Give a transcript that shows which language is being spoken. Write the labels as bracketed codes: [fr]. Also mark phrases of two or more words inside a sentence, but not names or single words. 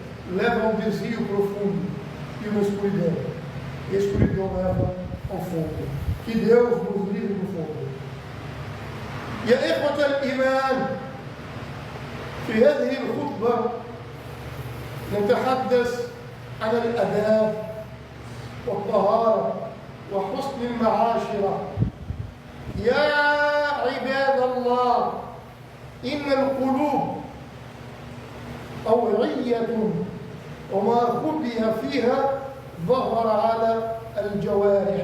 [pt] leva a um desvio profundo e uma escuridão. E a escuridão leva ao fogo. Que Deus nos livre do fogo. [ar] يا إخوة الإيمان، في هذه الخطبة نتحدث عن الآداب والطهارة وحسن المعاشرة. يا عباد الله، إن القلوب أوعية، وما خبئ فيها ظهر على الجوارح.